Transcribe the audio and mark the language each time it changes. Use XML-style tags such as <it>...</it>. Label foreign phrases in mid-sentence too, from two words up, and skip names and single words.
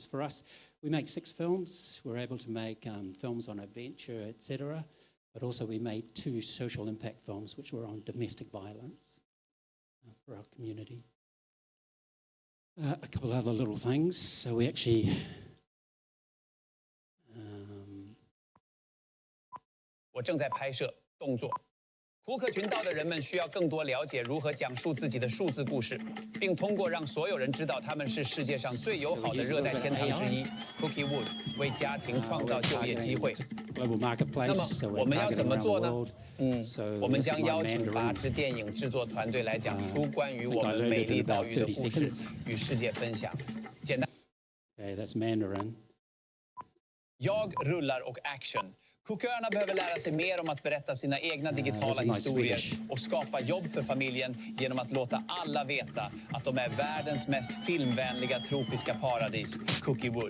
<en>For us, we make 6 films. We're able to make films on adventure, etc. But also we made 2 social impact films, which were on domestic violence for our community. A couple other little things. So we actually...</en> <zh>我正在拍摄动作。库克群岛的人们需要更多了解如何讲述自己的数字故事，并通过让所有人知道他们是世界上最友好的热带天堂之一 ，Cookie Wood 为家庭创造就业机会。那么我们要怎么做呢？我们将邀请8支电影制作团队来讲述关于我们美丽岛屿的故事，与世界分享。简单。</zh> <en>Okay, that's Mandarin.</en> <sv>Jag rullar och action. Cooköarna behöver lära sig mer om att berätta sina egna digitala historier och skapa jobb för familjen genom att låta alla veta att de är världens mest filmvänliga tropiska paradis, Cookie Wood.</sv>